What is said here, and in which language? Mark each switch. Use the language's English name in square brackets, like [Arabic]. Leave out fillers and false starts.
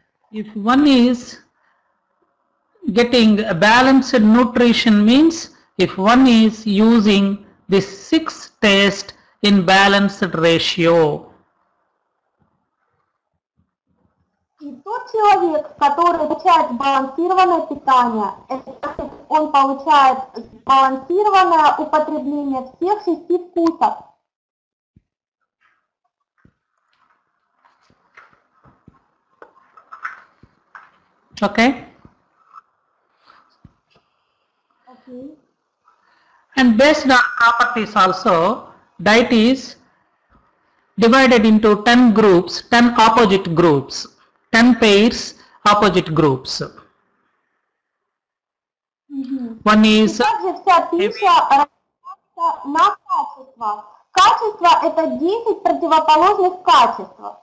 [English] If one is getting a balanced nutrition means if one is using the 6 taste in balanced ratio. [Russian] И тот человек, который получает сбалансированное питание, он получает сбалансированное употребление всех 6 вкусов. [English] Okay? Okay. And based on properties also, diet is divided into 10 groups, 10 opposite groups, 10 pairs, opposite groups. One is [Russian] также вся пища разбивается на качества. Качество – это 10 противоположных качеств.